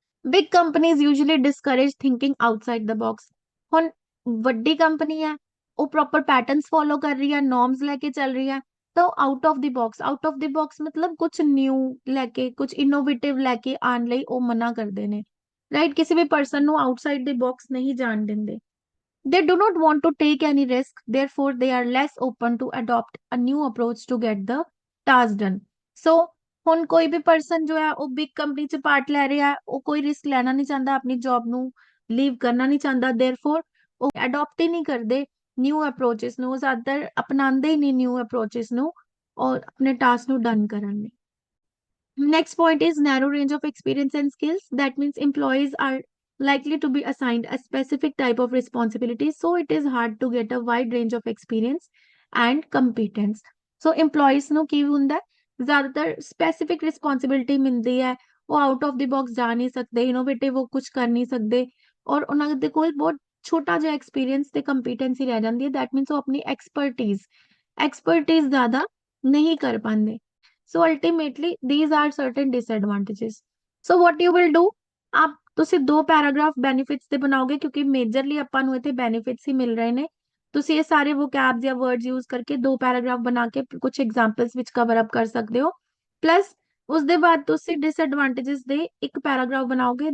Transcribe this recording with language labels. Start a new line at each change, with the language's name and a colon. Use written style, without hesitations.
English: Big companies usually discourage thinking outside the box.
Punjabi: ਹੁਣ ਵੱਡੀ company ਹੈ, ਉਹ ਪ੍ਰੋਪਰ ਪੈਟਰਨਸ ਫੋਲੋ ਕਰ ਰਹੀ ਹੈ, ਨॉर्म्स ਲੈ ਕੇ ਚੱਲ ਰਹੀ ਹੈ, ਤਾਂ ਉਹ ਆਊਟ ਆਫ ਦੀ ਬਾਕਸ ਮਤਲਬ ਕੁਝ ਨਿਊ ਲੈ ਕੇ, ਕੁਝ ਇਨੋਵੇਟਿਵ ਲੈ ਕੇ ਆਉਣ ਲਈ ਉਹ ਮਨਾ ਕਰਦੇ ਨੇ, ਰਾਈਟ। ਕਿਸੇ ਵੀ ਪਰਸਨ ਨੂੰ ਆਊਟਸਾਈਡ ਦੀ ਬਾਕਸ ਨਹੀਂ ਜਾਣ ਦਿੰਦੇ।
English: They do not want to take any risk, therefore they are less open to adopt a new approach to get the task done।
Punjabi: So ਹੁਣ ਕੋਈ ਵੀ ਪਰਸਨ ਜੋ ਹੈ ਉਹ ਬਿਗ ਕੰਪਨੀ ਚ ਪਾਰਟ ਲੈ ਰਿਹਾ ਹੈ, ਉਹ ਕੋਈ ਰਿਸਕ ਲੈਣਾ ਨਹੀਂ ਚਾਹੁੰਦਾ, ਆਪਣੀ ਜੌਬ ਨੂੰ ਲੀਵ ਕਰਨਾ ਨਹੀਂ ਚਾਹੁੰਦਾ, therefore ਉਹ ਅਡਾਪਟ ਹੀ ਨਹੀਂ ਕਰਦੇ ਨਿਊ ਅਪਰੋਚਸ ਨੂੰ, ਉਹ ਜ਼ਿਆਦਾਤਰ ਅਪਣਾਉਂਦੇ ਹੀ ਨਹੀਂ ਨਿਊ ਅਪਰੋਚਸ ਨੂੰ ਔਰ ਆਪਣੇ ਟਾਸਕ ਨੂੰ ਡਨ ਕਰਨ ਲਈ।
English: Next point is narrow range of experience and skills। That means employees are likely to be assigned a specific type of responsibility, so it is hard to get a wide range of experience and competence।
Punjabi: So employees ਨੂੰ ਕੀ ਹੁੰਦਾ ਹੈ, ਜ਼ਿਆਦਾਤਰ specific responsibility ਮਿਲਦੀ ਹੈ, ਉਹ out of ਦੀ box ਜਾ ਨਹੀਂ ਸਕਦੇ, ਇਨੋਵੇਟਿਵ ਉਹ ਕੁਝ ਕਰ ਨਹੀਂ ਸਕਦੇ ਔਰ ਉਹਨਾਂ ਦੇ ਕੋਲ ਬਹੁਤ ਛੋਟਾ ਜਿਹਾ ਐਕਸਪੀਰੀਅੰਸ ਤੇ ਕੰਪੀਟੈਂਸੀ ਰਹਿ ਜਾਂਦੀ ਹੈ।
English: that means
Punjabi: ਉਹ ਆਪਣੀ ਐਕਸਪਰਟੀਜ਼ ਜ਼ਿਆਦਾ ਨਹੀਂ ਕਰ ਪਾਉਂਦੇ।
English: So ultimately these are certain disadvantages। So what you will do,
Punjabi: ਆਪ ਤੁਸੀਂ ਦੋ ਪੈਰਾਗ੍ਰਾਫ ਬੈਨੀਫਿਟਸ ਦੇ ਬਣਾਓਗੇ ਕਿਉਂਕਿ ਮੇਜਰਲੀ ਆਪਾਂ ਨੂੰ ਇੱਥੇ ਬੈਨੀਫਿਟਸ ਹੀ ਮਿਲ ਰਹੇ ਨੇ। ਤੁਸੀਂ ਇਹ ਸਾਰੇ ਵੋਕੈਬਸ ਜਾਂ ਵਰਡਸ ਯੂਜ਼ ਕਰਕੇ ਦੋ ਪੈਰਾਗ੍ਰਾਫ ਬਣਾ ਕੇ ਕੁਝ ਐਗਜ਼ਾਮਪਲਸ ਵਿੱਚ ਕਵਰ ਅਪ ਕਰ ਸਕਦੇ ਹੋ। ਪਲੱਸ ਉਸ ਦੇ ਬਾਅਦ ਤੁਸੀਂ ਡਿਸਐਡਵਾਂਟੇजेस ਦੇ ਇੱਕ ਪੈਰਾਗ੍ਰਾਫ ਬਣਾਓਗੇ।